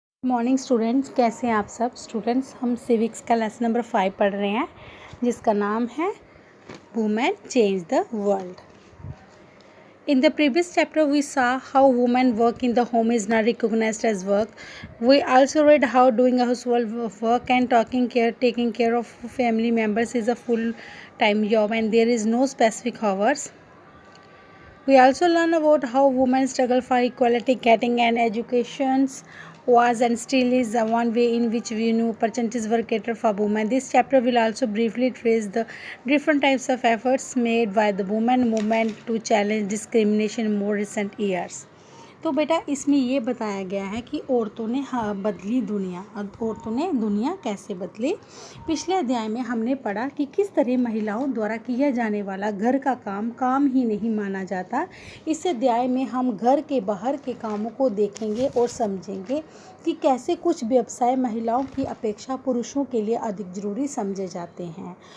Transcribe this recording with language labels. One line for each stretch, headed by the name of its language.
Hindi: Morning students, कैसे हैं आप सब स्टूडेंट्स। हम सिविक्स का लेसन नंबर 5 पढ़ रहे हैं जिसका नाम है
English: Women change the world. In the previous chapter we saw how women work in the home is not recognized as work. We also read how doing a household work and taking care of family members is a full-time job and there is no specific hours. We also learn about how women struggle for equality. Getting an education was and still is one way in which we know opportunities were catered for women. This chapter will also briefly trace the different types of efforts made by the women movement to challenge discrimination in more recent years.
Hindi: तो बेटा इसमें ये बताया गया है कि औरतों ने बदली दुनिया। औरतों ने दुनिया कैसे बदली। पिछले अध्याय में हमने पढ़ा कि किस तरह महिलाओं द्वारा किया जाने वाला घर का काम ही नहीं माना जाता। इस अध्याय में हम घर के बाहर के कामों को देखेंगे और समझेंगे कि कैसे कुछ व्यवसाय महिलाओं की अपेक्षा पुरुषों के लिए अधिक जरूरी समझे जाते हैं।